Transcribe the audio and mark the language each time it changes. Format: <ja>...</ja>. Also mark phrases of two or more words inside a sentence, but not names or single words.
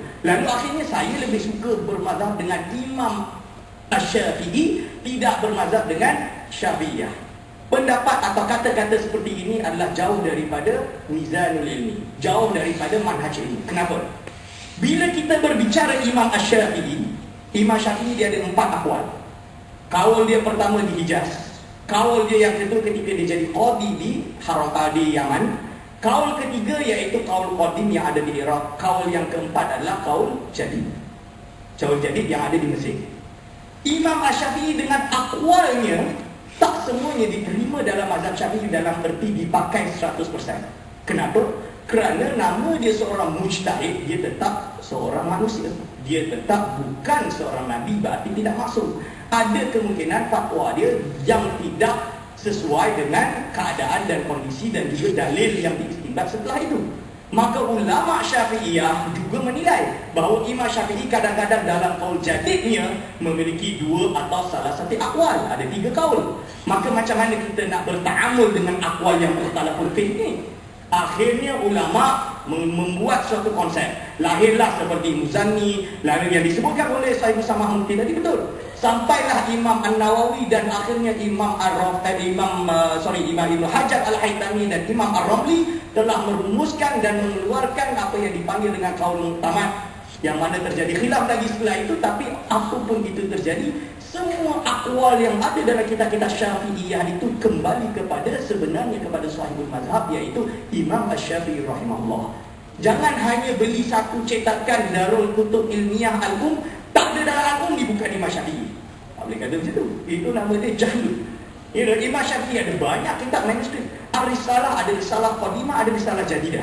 <ms>Lalu akhirnya saya lebih suka bermazhab dengan Imam Asy-Syafi'i, tidak bermazhab dengan Syafi'iyah. Pendapat atau kata-kata seperti ini adalah jauh daripada</ms> <ar>ميزان العلم,</ar> <ms>jauh daripada</ms> <ar>منهج علمي.</ar> <ms>Kenapa? Bila kita berbicara Imam Asy-Syafi'i, Imam Syafi'i dia ada 4 aqwal. Kaul dia pertama di Hijaz, kaul dia yang kedua ketika dia jadi qadi di Harakah di Yaman, kaul ketiga iaitu kaul qadim yang ada di Iraq, kaul yang keempat adalah kaul jadid, kaul jadid yang ada di Mesir. Imam Asy-Syafi'i dengan aqwalnya tak semuanya diterima dalam mazhab Syafi'i dalam erti dipakai 100%. Kenapa? Kerana nama dia seorang mujtahid, dia tetap seorang manusia. Dia tetap bukan seorang nabi, berarti tidak masuk. Ada kemungkinan fatwa dia yang tidak sesuai dengan keadaan dan kondisi dan juga dalil yang diistinbat setelah itu. Maka ulama Syafi'iyah juga menilai bahawa Imam Syafi'i kadang-kadang dalam kaul jadidnya memiliki 2 atau salah satu akwal, ada 3 kaul. Maka macam mana kita nak berta'amul dengan akwal yang</ms> <ar>مختلف الفقه</ar> <ms>ni? Akhirnya ulama membuat suatu konsep. Lahirlah seperti Muzanni, lalu yang disebutkan oleh Sahibu Samah Mufti tadi betul. Sampailah Imam An-Nawawi dan akhirnya Imam Ibnu Hajar Al-Haytami dan Imam Ar-Ramli telah merumuskan dan mengeluarkan apa yang dipanggil dengan kaul mu'tamad, yang mana terjadi khilaf lagi setelah itu. Tapi apapun itu terjadi, semua akwal yang ada dalam kitab-kitab Syafi'iyah itu kembali kepada sebenarnya kepada</ms> <ar>صاحب المذهب,</ar> <ms>iaitu Imam Asy-Syafi'i rahimahullah. Jangan hanya beli satu cetakan Darul Kutub Ilmiah Al-Um, tak ada dalam Al-Um ni bukan Imam Syafi'i. boleh kata macam tu. Itu nama dia Jahlul. Imam Syafi'i ada banyak kitab manuskrip. Risalah, ada risalah Qadimah, ada risalah Jadidah.</ms>